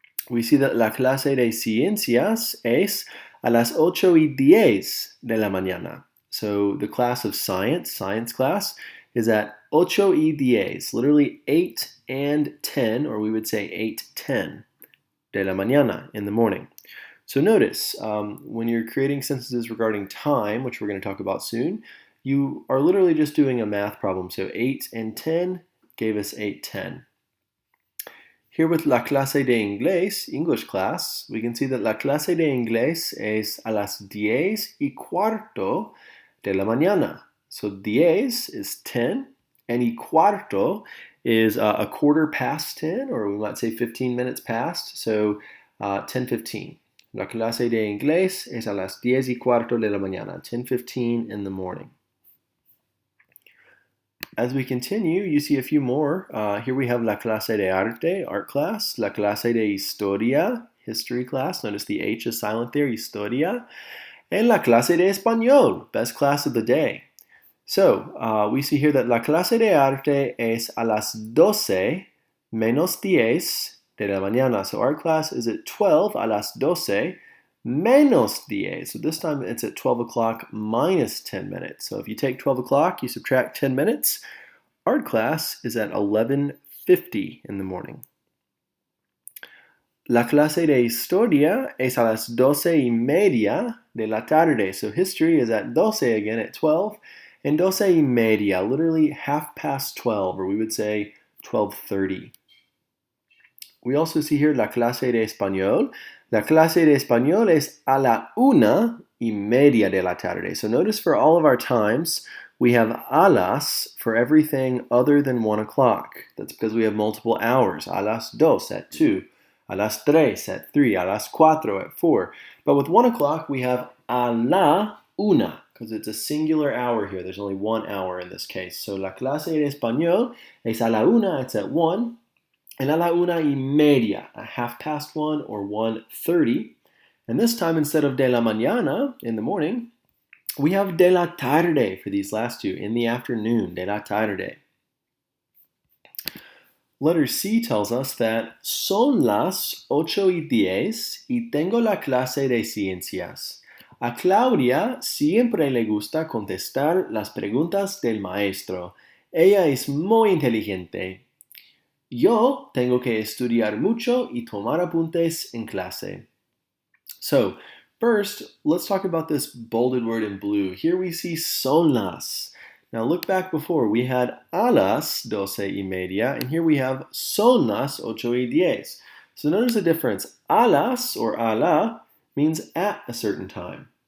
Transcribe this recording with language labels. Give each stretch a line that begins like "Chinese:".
English: We see that
Spanish: la clase de ciencias es a las 8:10 de la mañana.
English: So the class of science class, is at 8:10, literally 8 and 10, or we would say 8:10
Spanish: de la mañana,
English: in the morning. So notice, when you're creating sentences regarding time, which we're going to talk about soon, you are literally just doing a math problem. So 8 and 10 gave us 8:10. Here with
Spanish: la clase de inglés, English class, we can see that la clase de inglés es a las 10:15 de la mañana.
English: So 10 is 10, and y cuarto is a quarter past 10, or we might say 15 minutes past, so 10:15.
Spanish: La clase de inglés es a las 10:15 de la mañana,
English: 10:15 in the morning. As we continue, you see a few more. Here we have
Spanish: la clase de arte, art class, la clase de historia, history class.
English: Notice the H is silent there, historia. And la clase de español, best class of the day. So we see here that
Spanish: la clase de arte es a las 12 menos 10 de la mañana.
English: So art class is at 12
Spanish: a las 12 menos 10.
English: So this time it's at 12 o'clock minus 10 minutes. So if you take 12 o'clock, you subtract 10 minutes, art class is at 11:50 in the morning.
Spanish: La clase de historia es a las 12:30 de la tarde.
English: So history is at 12 again, at 12, and 12:30, literally 12:30, or we would say 12:30. We also see here
Spanish: la clase de español. La clase de español es a la 1:30 de la tarde.
English: So notice for all of our times, we have a las for everything other than 1 o'clock. That's because we have multiple hours. A las 2 at 2. A las 3 at 3. A las 4 at 4. But with 1 o'clock, we have a la 1, because it's a singular hour here. There's only 1 hour in this case.
Spanish: So la clase de español es a la 1, it's at 1.
English: And a la 1:30, a 1:30 or 1:30. And this time, instead of
Spanish: de la mañana,
English: in the morning, we have
Spanish: de la tarde
English: for these last two, in the afternoon, de la tarde. Letter C tells us that
Spanish: son las 8:10 y tengo la clase de ciencias. A Claudia siempre le gusta contestar las preguntas del maestro. Ella es muy inteligente. Yo tengo que estudiar mucho y tomar apuntes en clase.
English: So, first, let's talk about this bolded word in blue. Here we see son las. Now look back before. We had
Spanish: a las 12:30,
English: and here we have
Spanish: son las 8:10.
English: So notice the difference. A las, or a la, means at a certain time.